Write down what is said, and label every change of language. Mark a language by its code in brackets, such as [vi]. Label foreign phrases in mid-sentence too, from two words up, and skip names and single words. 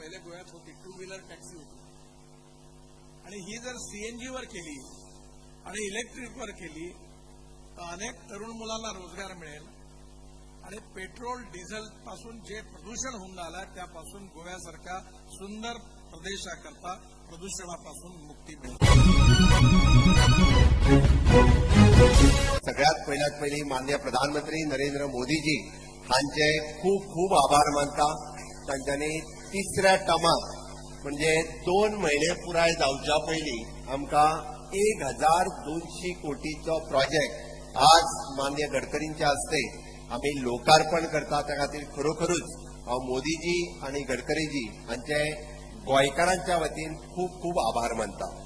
[mr] पहिले गोव्यात होती 2 [en] wheeler taxi [mr] होती आणि ही जर सीएनजीवर केली आणि इलेक्ट्रिकवर केली तर अनेक तरुण मुलांना रोजगार मिळेल आणि पेट्रोल डिझेल पासून जे प्रदूषण होऊन आलं त्यापासून गोव्यासारख्या सुंदर प्रदेशाकरता प्रदूषणापासून मुक्ती मिळेल. [kok] सगळ्यात पहिली माननीय प्रधानमंत्री नरेंद्र मोदीजी हांचे खूप खूप आभार मानता. तांच्यांनी तिसऱ्या टर्माक म्हणजे 2 महिने पुराय जावच्या पयलीं आमकां 1200 कोटीचो प्रोजेक्ट आज माननीय गडकरींच्या हस्ते आम्ही लोकार्पण करता. त्या खातीर खरोखरूच हांव मोदीजी आनी गडकरीजी हांचे गोंयकारांच्या वतीन खूप खूप आभार मानता.